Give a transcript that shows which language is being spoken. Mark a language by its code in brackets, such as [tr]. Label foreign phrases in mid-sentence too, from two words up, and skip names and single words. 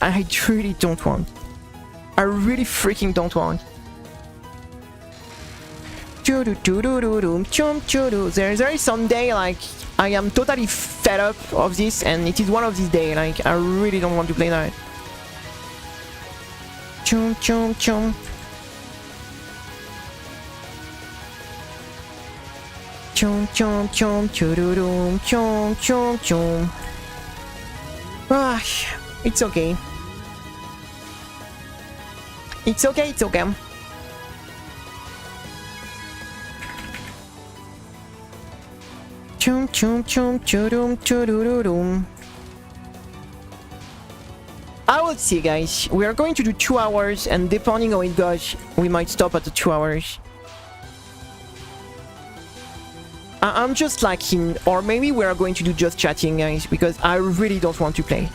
[en] I really freaking don't want. There is some day like I am totally fed up of this, and it is one of these days. Like, I really don't want to play that. Chum chum chum. Chum chum chum chururum chum chum chum. Ah, it's okay. It's okay. It's okay. Chum chum chum churum chururum. I will see, guys. We are going to do 2 hours, and depending on how it goes, we might stop at the 2 hours. I'm just like or maybe we are going to do just chatting, guys, because I really don't want to play.